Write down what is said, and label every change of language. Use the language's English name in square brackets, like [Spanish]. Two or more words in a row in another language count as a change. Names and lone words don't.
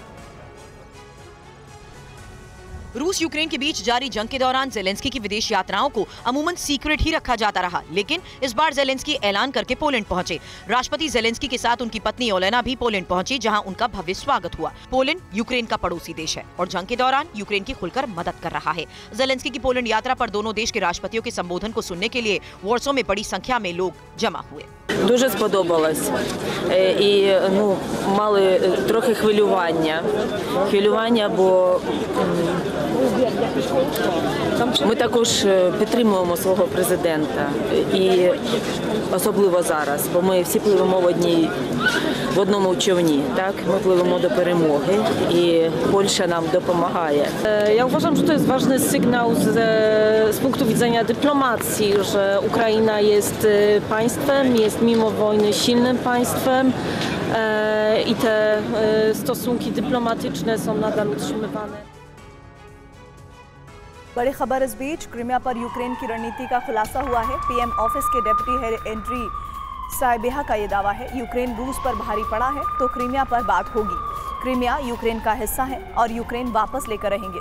[Hindi] रूस यूक्रेन के बीच जारी जंग के दौरान ज़ेलेंस्की की विदेश यात्राओं को अमूमन सीक्रेट ही रखा जाता रहा, लेकिन इस बार ज़ेलेंस्की ऐलान करके पोलैंड पहुंचे। राष्ट्रपति ज़ेलेंस्की के साथ उनकी पत्नी ओलेना भी पोलैंड पहुंची, जहां उनका भव्य स्वागत हुआ। पोलैंड यूक्रेन का पड़ोसी देश है और जंग के दौरान यूक्रेन की खुलकर मदद कर रहा है। ज़ेलेंस्की की पोलैंड यात्रा पर दोनों देश के राष्ट्रपतियों के संबोधन को सुनने के लिए वॉर्सो में बड़ी संख्या में लोग जमा हुए। [Ukrainian] Дуже сподобалось. І мали трохи хвилювання, бо ми також підтримуємо свого президента, і особливо зараз, бо ми всі пливемо в одному човні, так? Ми пливемо до перемоги, і Польща nam допомагає. [Polish] Ja uważam, że to jest ważny sygnał z punktu widzenia dyplomacji, że Ukraina jest państwem, jest mimo wojny silnym państwem i te stosunki dyplomatyczne są nadal utrzymywane. [Hindi] बड़ी खबर इस बीच क्रीमिया पर यूक्रेन की रणनीति का खुलासा हुआ है। [English] PM office [Hindi] के [English] deputy head [Hindi] एंड्री साइबेहा का ये दावा है, यूक्रेन रूस पर भारी पड़ा है तो क्रीमिया पर बात होगी। क्रीमिया यूक्रेन का हिस्सा है और यूक्रेन वापस लेकर रहेंगे।